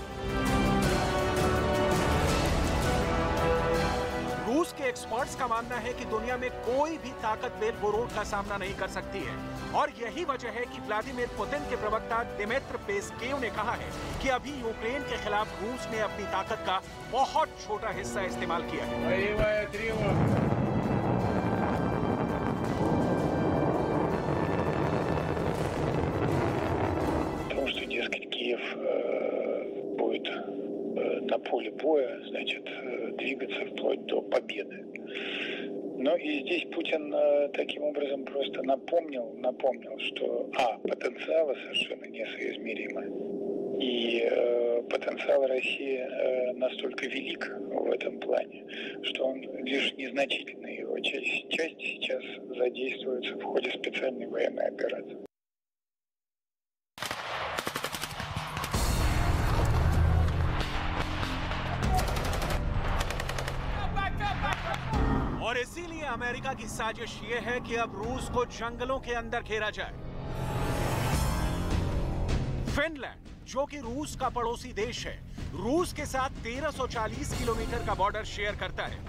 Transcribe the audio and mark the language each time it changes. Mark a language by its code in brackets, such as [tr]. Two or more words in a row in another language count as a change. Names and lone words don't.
[hi] रूस के एक्सपर्ट्स का मानना है कि दुनिया में कोई भी ताकत बेलगोरोड का सामना नहीं कर सकती है और यही वजह है कि व्लादिमीर पुतिन के प्रवक्ता दिमित्र पेस्केव ने कहा है कि अभी यूक्रेन के खिलाफ रूस ने अपनी ताकत का बहुत छोटा हिस्सा इस्तेमाल किया है। [ru] Будет на поле боя, значит, двигаться вплоть до победы. Но и здесь Путин таким образом просто напомнил, что потенциалы совершенно несоизмеримы. И потенциал России настолько велик в этом плане, что он лишь незначительная его часть сейчас задействуется в ходе специальной военной операции. [hi] और इसीलिए अमेरिका की साजिश ये है कि अब रूस को जंगलों के अंदर घेरा जाए। फिनलैंड, जो कि रूस का पड़ोसी देश है, रूस के साथ 1340 किलोमीटर का बॉर्डर शेयर करता है।